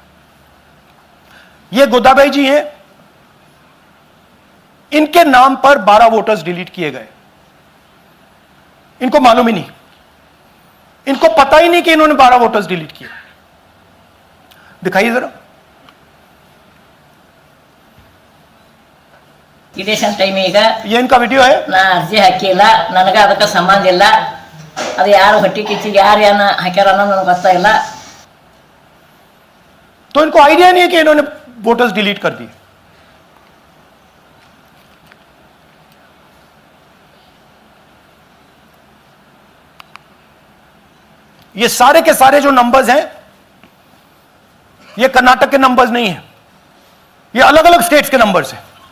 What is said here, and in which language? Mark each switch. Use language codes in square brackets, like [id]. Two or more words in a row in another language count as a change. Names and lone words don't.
[hi] ये गोदाबाई जी हैं, इनके नाम पर 12 [en] voters delete [hi] किए गए। इनको मालूम ही नहीं, इनको पता ही नहीं कि इन्होंने 12 [en] voters delete [hi] किए। दिखाइए जरा। [en] election time ಈಗ [hi] ये इनका वीडियो है। [kn] ನಾ ಅರ್ಜಿ ಹಾಕಿಲ್ಲ, ನನಗೆ ಅದಕ್ಕೆ ಸಂಬಂಧ ಇಲ್ಲ। ಅದು ಯಾರು ಹೊಟ್ಟಿ ಕಿಚ್ಚಿಗೆ ಯಾರು ಏನ ಹಾಕ್ಯಾರ ಅನ್ನೋದು ನನಗೆ ಗೊತ್ತಾಗಿಲ್ಲ। [hi] तो इनको आइडिया नहीं है कि इन्होंने [en] voters delete [hi] कर दिए। ये सारे के सारे जो नंबर्स हैं, ये कर्नाटक के नंबर्स नहीं है, ये अलग अलग स्टेट्स के नंबर्स हैं।